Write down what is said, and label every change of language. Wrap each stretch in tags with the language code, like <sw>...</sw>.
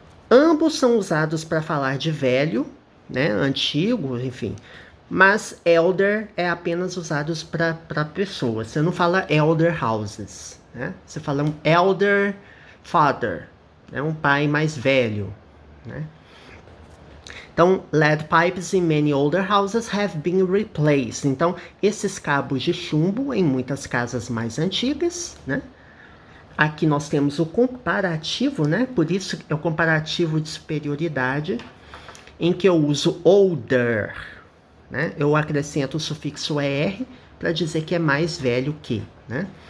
<pt>Ambos são usados para falar de velho, né, antigo, enfim. Mas elder é apenas usado para pessoas. Você não fala</pt> <en>elder houses,</en> <pt>né? Você fala um</pt> <en>elder father,</en> <pt>né, um pai mais velho, né?</pt> <en>Então, lead pipes in many older houses have been replaced.</en> <pt>Então, esses cabos de chumbo em muitas casas mais antigas, né? Aqui nós temos o comparativo, né? Por isso é o comparativo de superioridade, em que eu uso older, né? Eu acrescento o sufixo er para dizer que é mais velho que, né?</pt>